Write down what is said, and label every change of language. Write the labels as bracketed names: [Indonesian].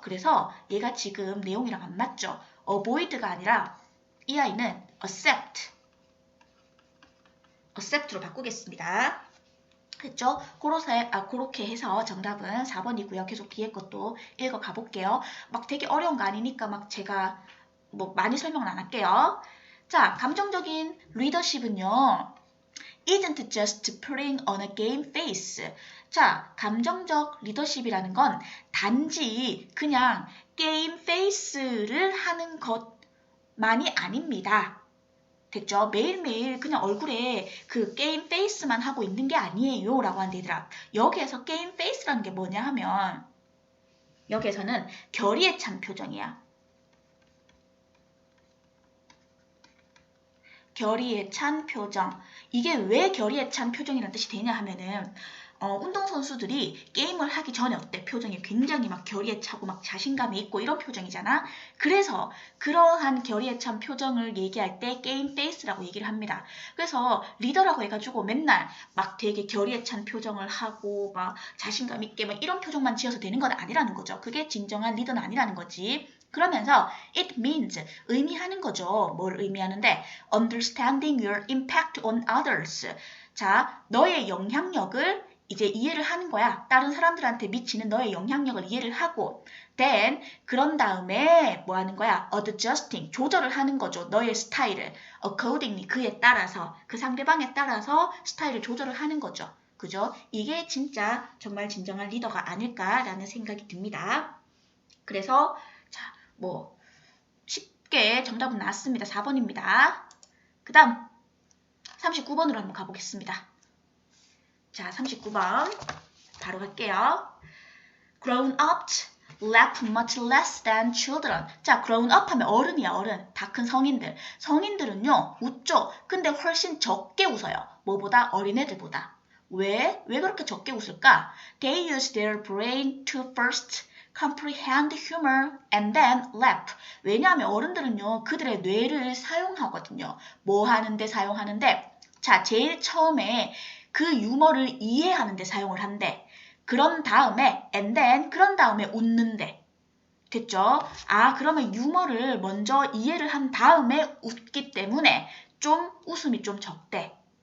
[Korean] 그래서 얘가 지금 내용이랑 안 맞죠? avoid가 아니라 이 아이는 accept로 바꾸겠습니다. 그렇죠? 그렇게 해서 정답은 4번이고요. 계속 뒤에 것도 읽어가 볼게요. 막 되게 어려운 거 아니니까 막 제가 뭐 많이 설명을 안 할게요. 자, 감정적인 리더십은요. [English] isn't just putting on a game face. [Korean] 자, 감정적 리더십이라는 건 단지 그냥 게임 페이스를 하는 것만이 아닙니다. 됐죠? 매일매일 그냥 얼굴에 그 게임 페이스만 하고 있는 게 아니에요 라고 하는데 얘들아, 여기에서 게임 페이스라는 게 뭐냐 하면 여기에서는 결의에 찬 표정이야. 결의에 찬 표정. 이게 왜 결의에 찬 표정이라는 뜻이 되냐 하면은 운동선수들이 게임을 하기 전에 어때? 표정이 굉장히 막 결의에 차고 막 자신감이 있고 이런 표정이잖아. 그래서 그러한 결의에 찬 표정을 얘기할 때 게임 페이스라고 얘기를 합니다. 그래서 리더라고 해가지고 맨날 막 되게 결의에 찬 표정을 하고 막 자신감 있게 막 이런 표정만 지어서 되는 건 아니라는 거죠. 그게 진정한 리더는 아니라는 거지. 그러면서 [English] it means [Korean] 의미하는 거죠. 뭘 의미하는데 [English] understanding your impact on others. [Korean] 자, 너의 영향력을 이제 이해를 하는 거야. 다른 사람들한테 미치는 너의 영향력을 이해를 하고 then 그런 다음에 뭐 하는 거야? adjusting 조절을 하는 거죠. 너의 스타일을 accordingly 그에 따라서 그 상대방에 따라서 스타일을 조절을 하는 거죠. 그죠? 이게 진짜 정말 진정한 리더가 아닐까라는 생각이 듭니다. 그래서 자, 뭐 쉽게 정답은 나왔습니다. 4번입니다. 그 다음 39번으로 한번 가보겠습니다. 자, 39번 바로 갈게요. [English] Grown ups laugh much less than children. [Korean] 자, grown up 하면 어른이야, 어른. 다 큰 성인들. 성인들은요, 웃죠. 근데 훨씬 적게 웃어요. 뭐보다? 어린애들보다. 왜? 왜 그렇게 적게 웃을까? [English] They use their brain to first comprehend humor and then laugh. [Korean] 왜냐하면 어른들은요, 그들의 뇌를 사용하거든요. 뭐 하는데 사용하는데? 자, 제일 처음에 그 유머를 이해하는데 사용을 한대. 그런 다음에 [English] and then [Korean] 그런 다음에 웃는데. 됐죠? 아, 그러면 유머를 먼저 이해를 한 다음에 웃기 때문에 좀 웃음이 좀 적대.